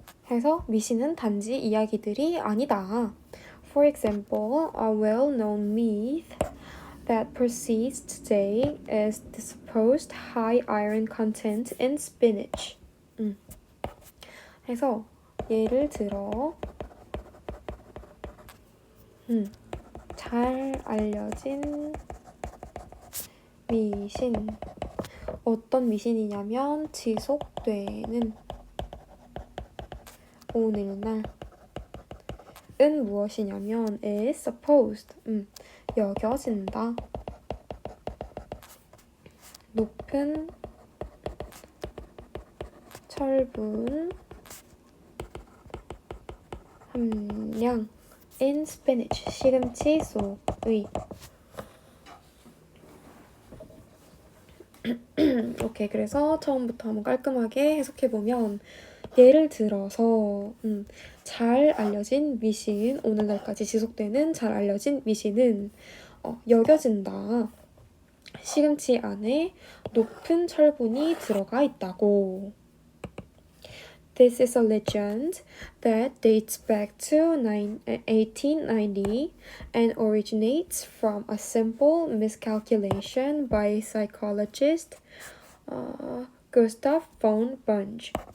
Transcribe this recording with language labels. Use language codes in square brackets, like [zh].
[ko] 해서 미신은 단지 이야기들이 아니다. [en] For example, a well-known myth that persists today is the supposed high iron content in spinach. [ko] 해서 예를 들어 잘 알려진 미신. 어떤 미신이냐면 지속되는 오늘날 은 무엇이냐면 [en] is supposed [ko] 여겨진다. 높은 철분 함량 [en] in spinach [ko] 시금치 속의 오케이. 그래서 처음부터 한번 깔끔하게 해석해보면 예를 들어서 잘 알려진 미신, 오늘날까지 지속되는 잘 알려진 미신은 여겨진다. 시금치 안에 높은 철분이 들어가 있다고. [en] This is a legend that dates back to 1890 and originates from a simple miscalculation by psychologist Gustav von Bunge.